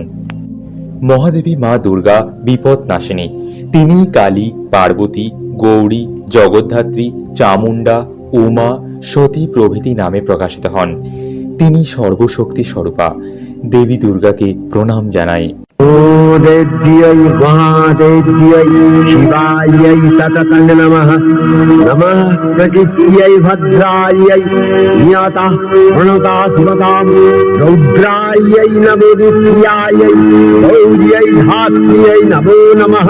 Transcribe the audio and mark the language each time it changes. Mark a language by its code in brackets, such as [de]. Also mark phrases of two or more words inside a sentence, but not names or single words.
[bn] মহাদেবী মা দুর্গা বিপদ নাশিনী। তিনি কালী, পার্বতী, গৌরী, জগদ্ধাত্রী, চামুণ্ডা, উমা, সতী প্রভৃতি নামে প্রকাশিত হন। তিনি সর্বশক্তি স্বরূপা। দেবী দুর্গাকে প্রণাম জানাই। [sa] देव्यै महादेव्यै शिवायै सततं नमः। नमः प्रकृत्यै भद्रायै नियतः प्रणता सुमतां रौद्रायै नमो नित्यायै गौर्यै धात्र्यै नमो नमः।